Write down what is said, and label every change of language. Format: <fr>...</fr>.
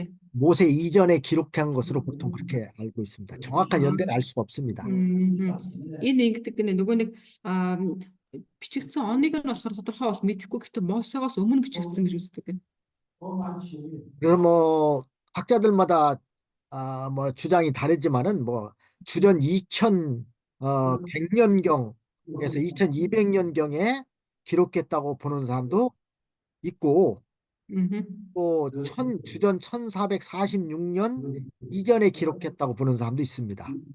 <ko>모세 이전에 기록한 것으로 보통 그렇게 알고 있습니다. 정확한 연대는 알 수가 없습니다.</ko> <mn>Энэ ингэдэг гинэ нөгөө нэг бичигдсэн оныг нь болохоор тодорхой бол мэдэхгүй гэхдээ Мосегоос өмнө бичигдсэн гэж үздэг гинэ.</mn> <ko>그래서 뭐 학자들마다 뭐 주장이 다르지만은 뭐 주전 2100년경에서 2200년경에 기록했다고 보는 사람도 있고 또 주전 1446년 이전에 기록했다고 보는 사람도 있습니다.</ko>